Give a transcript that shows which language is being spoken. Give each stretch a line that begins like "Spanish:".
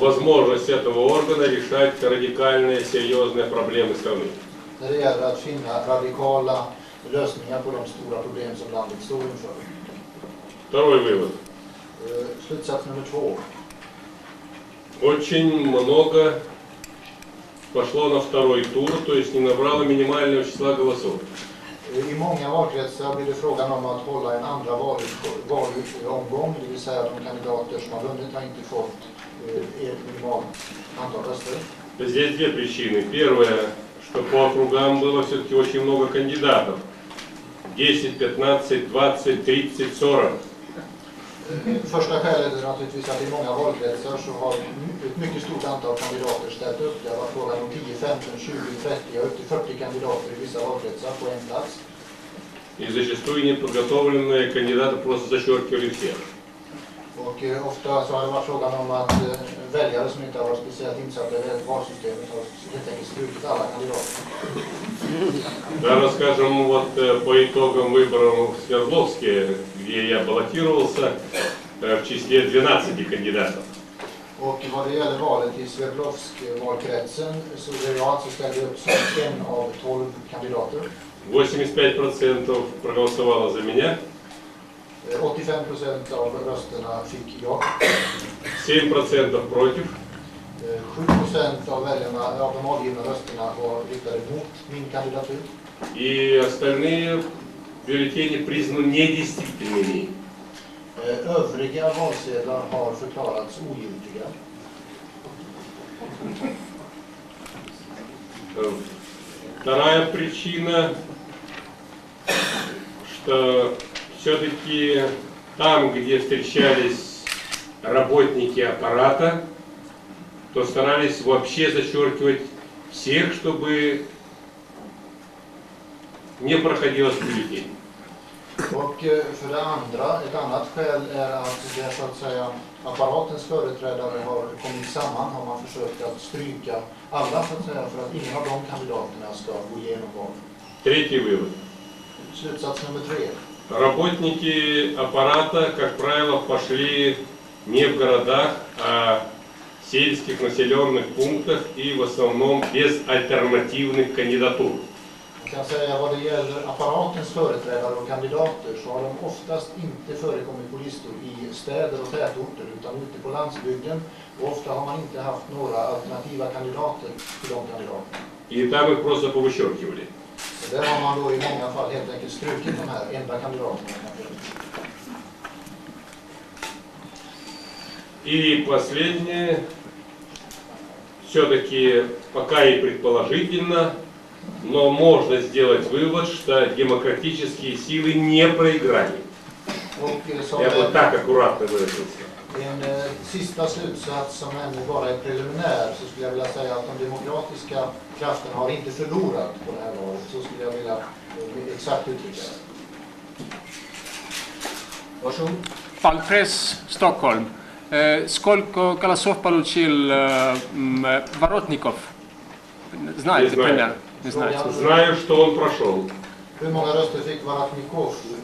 Russian: Возможность этого органа решать радикальные, серьезные проблемы страны.
Swedish: När det gäller att finna radikala lösningar på de stora problem som landet står inför.
Russian: Второй вывод.
Swedish: Slutsats nummer 2.
Russian: Очень много пошло на второй тур, то есть не набрало минимального числа голосов.
Swedish: I många valkretsar blir det frågan om att hålla en andra valomgång, det vill säga att de kandidater som har vunnit har inte fått ett minimalt antal röster.
Russian: Здесь две причины. Первая, что по округам было все-таки очень много кандидатов. 10, 15, 20, 30, 40.
Swedish: Första skälet är naturligtvis att i många valkretsar så har ett mycket stort antal kandidater ställt upp. Det har varit frågan om 10, 15, 20, 30 och upp till 40 kandidater i vissa valkretsar på en plats.
Russian: И зачастую неподготовленные кандидаты просто зачеркивали всех.
Swedish: Och ofta så har det varit frågan om att väljare som inte har varit speciellt insatta i valsystemet har helt enkelt strukit alla kandidater.
Russian: Даже, скажем, вот по итогам выборов в Свердловске, где я баллотировался, в числе 12 кандидатов.
Swedish: Och vad det gäller valet i Sverdlovsk-valkretsen så är jag alltså ställd upp som en av 12 kandidater.
Russian: 85% проголосовало за меня.
Swedish: 85% av rösterna fick jag.
Russian: 7% против.
Swedish: 7% av väljarna, av de avgivna rösterna var riktade mot min kandidatur.
Russian: И остальные бюллетени признаны недействительными.
Swedish: Övriga valsedlar har förklarats ogiltiga.
Russian: Вторая причина, что все-таки там, где встречались работники аппарата, то старались вообще зачеркивать всех, чтобы не проходилось бюллетень.
Swedish: Och för det andra, ett annat skäl är att det så att säga apparatens företrädare har kommit samman, har man försökt att stryka alla så att säga för att ingen av de kandidaterna ska gå igenom valet.
Russian: Третий вывод.
Swedish: Slutsats nummer 3.
Russian: Работники аппарата, как правило, пошли не в городах, а в сельских населенных пунктах и в основном без альтернативных кандидатур.
Swedish: Jag kan säga vad det gäller apparatens företrädare och kandidater så har de oftast inte förekommit på listor i städer och tätorter utan ute på landsbygden och ofta har man inte haft några alternativa kandidater till de kandidaterna.
Russian: И там их просто повычеркивали.
Swedish: Och där har man då i många fall helt enkelt strukit de här enda kandidaterna.
Russian: И последнее, все-таки пока и предположительно, но можно сделать вывод, что демократические силы не проиграли. Я вот так аккуратно выразился.
Swedish: En sista slutsats som ännu bara är preliminär så skulle jag vilja säga att de demokratiska krafterna har inte förlorat på det här valet. Så skulle jag vilja exakt uttrycka det. Varsågod. Valpress Stockholm.
Russian: Сколько голосов получил Воротников? Знаете, пример? Не знаете. Знаю, что он прошел.
Swedish: Hur många röster fick Воротников?